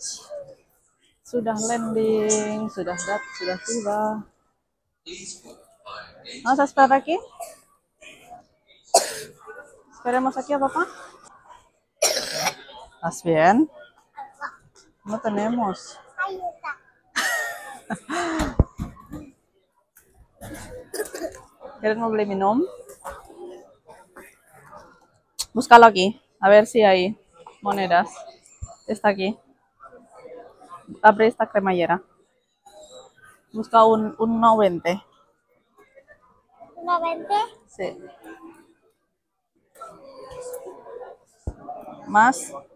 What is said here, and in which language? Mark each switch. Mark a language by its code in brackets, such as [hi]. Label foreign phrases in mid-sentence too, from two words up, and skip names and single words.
[id] Sudah landing, sudah tiba. [es] Vamos a esperar aquí. Esperemos aquí a papá. ¿Estás bien? No tenemos. Ahí está. ¿Quieren [id] mau beli minum? [es] Búscalo aquí, a ver si hay monedas. Está aquí. Abre esta cremallera. Busca un 1.20. ¿1.20? Sí. Más.